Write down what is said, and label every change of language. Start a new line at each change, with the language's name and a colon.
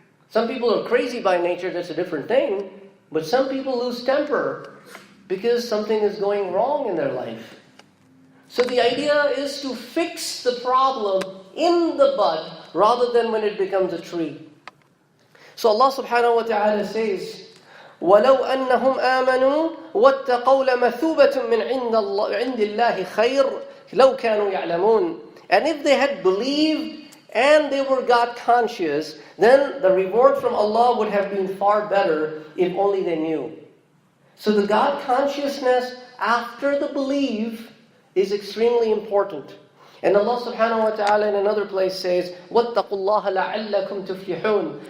English: Some people are crazy by nature, that's a different thing. But some people lose temper because something is going wrong in their life. So the idea is to fix the problem in the bud rather than when it becomes a tree. So Allah subhanahu wa ta'ala says,
Arabic: وَلَوْ أَنَّهُمْ آمَنُوا وَاتَّقَوْا لَمَثُوبَةٌ مِّنْ عِنْدِ اللَّهِ خَيْرٌ لَوْ كَانُوا يَعْلَمُونَ.
English: And if they had believed and they were God conscious, then the reward from Allah would have been far better if only they knew. So the God consciousness after the belief is extremely important. And Allah subhanahu wa ta'ala in another place says,
Arabic: وَاتَّقُوا اللَّهَ لَعَلَّكُمْ تُفْلِحُونَ.